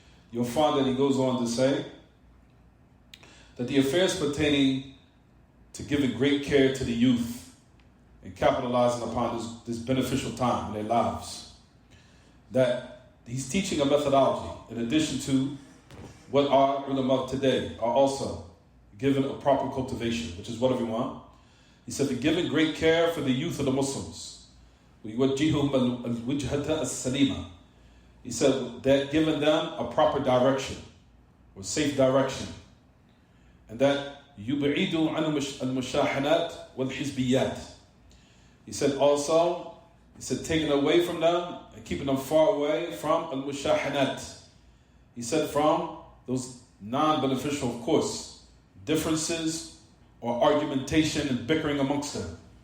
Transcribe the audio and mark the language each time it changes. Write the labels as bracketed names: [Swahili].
[English] You'll find that he goes on to say that the affairs pertaining to giving great care to the youth and capitalizing upon this beneficial time in their lives, that he's teaching a methodology in addition to what our ulama today are also given a proper cultivation, which is what we want. He said, for giving great care for the youth of the Muslims, [Arabic] وَيُوَجِّهُهُمْ الْوِجْهَةَ السَّلِيمَةَ. [English] He said that giving them a proper direction, or safe direction. And that [Arabic] يُبْعِدُ عَنْ الْمُشَاحَنَاتِ وَالْحِزْبِيَّاتِ. [English] He said also, taking away from them and keeping them far away from al-mushahanat. He said from those non-beneficial, of course, differences or argumentation and bickering amongst them.